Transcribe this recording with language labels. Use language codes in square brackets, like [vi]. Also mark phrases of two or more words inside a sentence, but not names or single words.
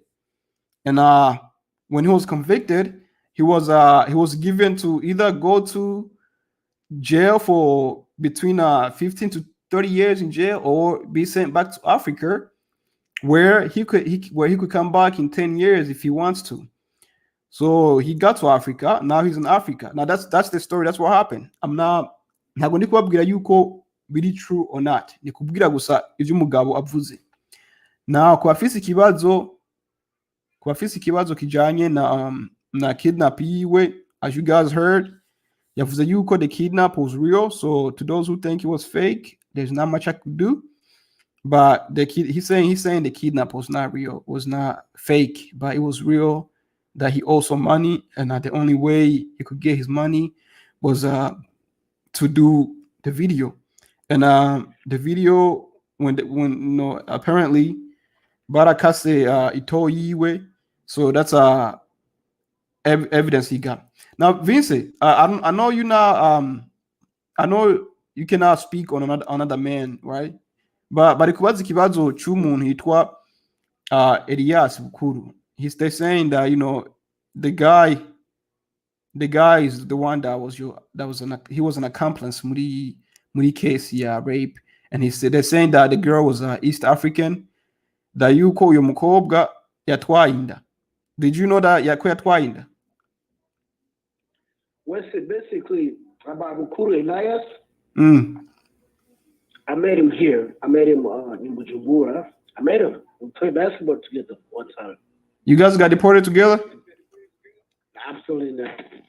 [en] And when he was convicted, he was given to either go to jail for between 15 to 30 years in jail, or be sent back to Africa, where he could come back in 10 years if he wants to. So he got to Africa. Now he's in Africa. Now that's the story. That's what happened. I'm not [rn] ntabwo ndi kubabwira yuko biri [en] true or not, [rn] ni kubwira gusa ivyo umugabo avuze. Na ku bafise ikibazo kijanye na kidnap yiwe, [en] as you guys heard, [rn] yavuze yuko [en] the kidnap was real. So to those who think it was fake, there's not much I could do. But he's saying the kidnap was not real, was not fake, but it was real. That he owed some money, and that the only way he could get his money was to do the video. And the video, when apparently Barakase itoyiwe, so that's evidence he got. Now, Vincent, I know you now. I know you cannot speak on another man, right? [rn] But kubaza ikibazo cy'umuntu hitwa Elias Bukuru. [en] They're saying that the guy is the one he was an accomplice muri case rape, and they're saying that the girl was East African, that [rn] yuko uyo mukobwa yatwaye inda. [en] Did you know that [rn] yatwaye inda? [en] Well, basically about Bukuru Elias. I met him here. I met him in Bujumbura. I met him. We played basketball together one time. You guys got deported together? Absolutely not.